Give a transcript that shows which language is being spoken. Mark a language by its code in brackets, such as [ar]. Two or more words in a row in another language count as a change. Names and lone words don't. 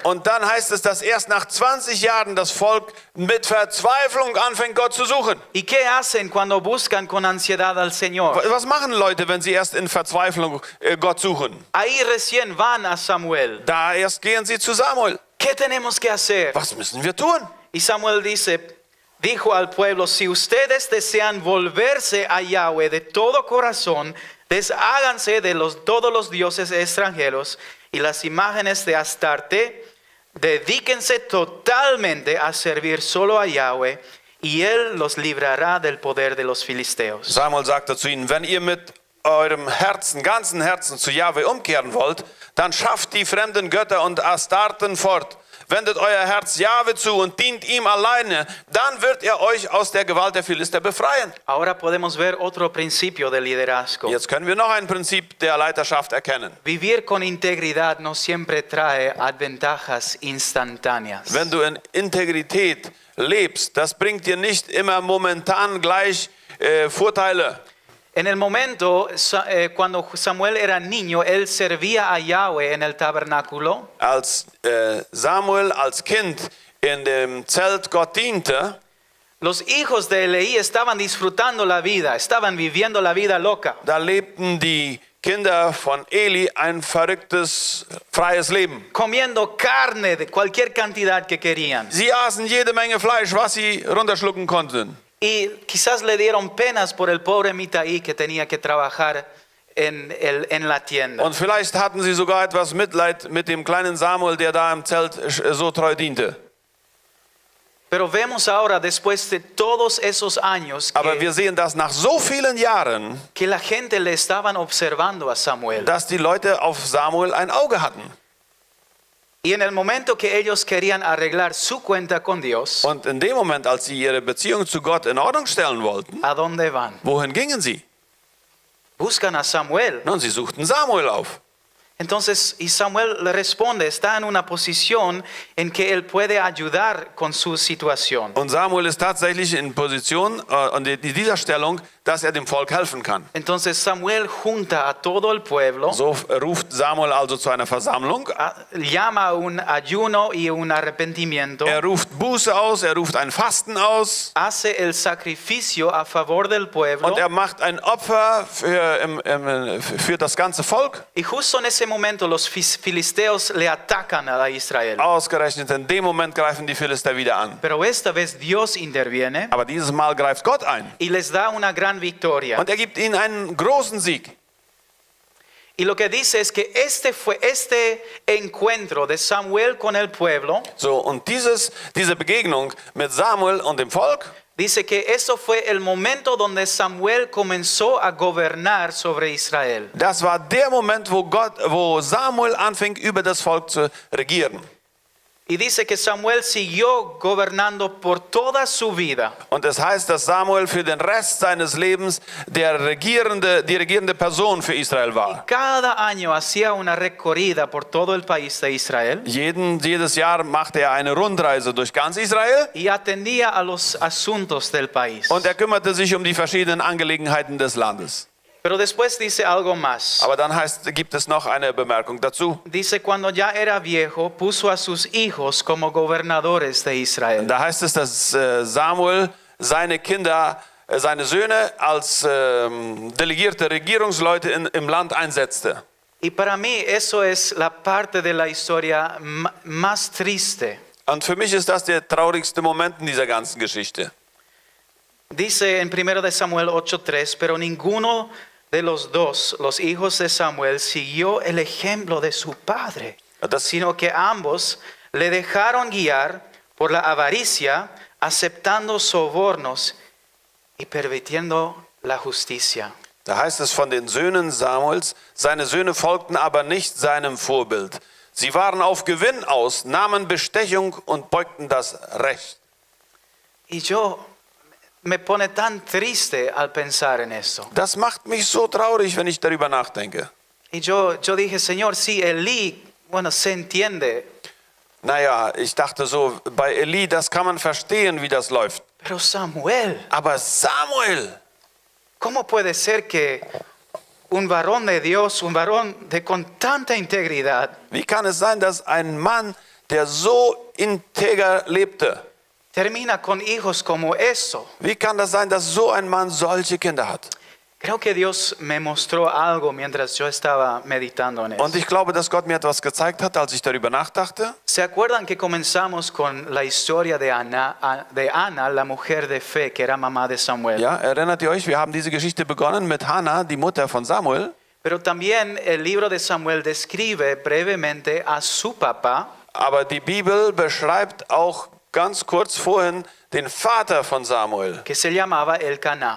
[de] Und dann heißt es, dass erst nach 20 Jahren das Volk mit Verzweiflung anfängt, Gott zu suchen. [es] ¿Y qué hacen cuando buscan con ansiedad al Señor? [de] Was machen Leute, wenn sie erst in Verzweiflung Gott suchen? [es] Ahí recién van a Samuel. [de] Da erst gehen sie zu Samuel. [es] ¿Qué tenemos que hacer? [de] Was müssen wir tun? [es] Y Samuel dijo al pueblo, si ustedes desean volverse a Yahweh de todo corazón, desháganse de todos los dioses extranjeros y las imágenes de Astarte, dedíquense totalmente a servir solo a Yahweh y Él los librará del poder de los filisteos. [de] Samuel sagte zu ihnen, wenn ihr mit eurem ganzen Herzen zu Jahwe umkehren wollt, dann schafft die fremden Götter und Astarten fort. Wendet euer Herz Jahwe zu und dient ihm alleine, dann wird er euch aus der Gewalt der Philister befreien. [es] Ahora podemos ver otro principio de liderazgo. [de] Jetzt können wir noch ein Prinzip der Leiterschaft erkennen. [es] Vivir con integridad no siempre trae ventajas instantáneas. [de] Wenn du in Integrität lebst, das bringt dir nicht immer momentan gleich Vorteile. [es] En el momento, cuando Samuel era niño, él servía a Yahweh en el tabernáculo. [de] Als Samuel als Kind in dem Zelt Gott diente, [es] los hijos de Elí estaban disfrutando la vida, estaban viviendo la vida loca. [de] da lebten die Kinder von Eli ein verrücktes, freies Leben. [es] comiendo carne de cualquier cantidad que querían. [de] Sie aßen jede Menge Fleisch, was sie runterschlucken konnten. [es] Y quizás le dieron penas por el pobre Mitaí que tenía que trabajar en la tienda. [de] Und vielleicht hatten sie sogar etwas Mitleid mit dem kleinen Samuel, der da im Zelt so treu diente. [es] Pero vemos ahora, después de todos esos años, [de] Aber wir sehen, dass nach so vielen Jahren, [es] que la gente le estaban observando a Samuel. [de] dass die Leute auf Samuel ein Auge hatten. [es] Y en el momento que ellos querían arreglar su cuenta con Dios, [de] Und in dem Moment, als sie ihre Beziehung zu Gott in Ordnung stellen wollten, [es] ¿a dónde van? [de] wohin gingen sie? [es] Buscan a Samuel. [de] Nun, sie suchten Samuel auf. [es] Entonces, y Samuel le responde, está en una posición en que él puede ayudar con su situación. [de] Und Samuel ist tatsächlich in Position, in dieser Stellung, dass er dem Volk helfen kann. [es] Entonces Samuel junta a todo el pueblo, [de] So ruft Samuel also zu einer Versammlung. [es] llama un ayuno y un arrepentimiento, [de] Er ruft Buße aus, er ruft ein Fasten aus [es] hace el sacrificio a favor del pueblo. [de] und er macht ein Opfer für das ganze Volk. [es] Y justo en ese momento los filisteos le atacan a Israel. [de] Ausgerechnet in dem Moment greifen die Philister wieder an. [es] Pero esta vez Dios interviene [de] Aber dieses Mal greift Gott ein [es] y les da una gran victoria. [de] und er gibt ihnen einen großen Sieg. [es] Y lo que dice es que este encuentro de Samuel con el pueblo, [de] So, und diese Begegnung mit Samuel und dem Volk, [es] dice que eso fue el momento donde Samuel comenzó a gobernar sobre Israel. [de] das war der Moment, wo Samuel anfing, über das Volk zu regieren. [es] Y dice que Samuel siguió gobernando por toda su vida. [de] Und es heißt, dass Samuel für den Rest seines Lebens die regierende Person für Israel war. [es] Cada año hacía una recorrida por todo el país de Israel [de] Jedes Jahr machte er eine Rundreise durch ganz Israel [es] y atendía a los asuntos del país. [de] und er kümmerte sich um die verschiedenen Angelegenheiten des Landes. [es] Pero después dice algo más. [de] Aber dann gibt es noch eine Bemerkung dazu. [es] Dice, cuando ya era viejo, puso a sus hijos como gobernadores de Israel. [de] Da heißt es, dass Samuel seine Kinder, seine Söhne als delegierte Regierungsleute im Land einsetzte. [es] Y para mí eso es la parte de la historia más triste. [de] Und für mich ist das der traurigste Moment in dieser ganzen Geschichte. [es] Dice en 1 de Samuel 8:3, pero ninguno de los dos, los hijos de Samuel, siguió el ejemplo de su padre, sino que ambos le dejaron guiar por la avaricia, aceptando sobornos y pervirtiendo la justicia. [de] Da heißt es von den Söhnen Samuels, seine Söhne folgten aber nicht seinem Vorbild. Sie waren auf Gewinn aus, nahmen Bestechung und beugten das Recht. [es] Y me pone tan triste al pensar en esto. [de] Das macht mich so traurig, wenn ich darüber nachdenke. [es] Y yo dije, Señor, sí, Elí, bueno, se entiende. [de] Naja, ich dachte so, bei Eli, das kann man verstehen, wie das läuft. [es] Pero Samuel, [de] Aber Samuel, [es] ¿cómo puede ser que un varón de Dios, un varón con tanta integridad, [de] wie kann es sein, dass ein Mann, der so integer lebte, [es] termina con hijos como eso? [de] wie kann das sein, dass so ein Mann solche Kinder hat? [es] Creo que Dios me mostró algo mientras yo estaba meditando en [de] Und [es] eso. [de] ich glaube, dass Gott mir etwas gezeigt hat, als ich darüber nachdachte. [es] ¿Se acuerdan que comenzamos con la historia de Ana, la mujer de fe, que era mamá de Samuel? [de] Ja, erinnert ihr euch, wir haben diese Geschichte begonnen mit Hannah, die Mutter von Samuel. [es] Pero también el libro de Samuel describe brevemente a su papá, [de] Aber die Bibel beschreibt auch ganz kurz vorhin den Vater von Samuel. [es] que se llamaba Elcaná.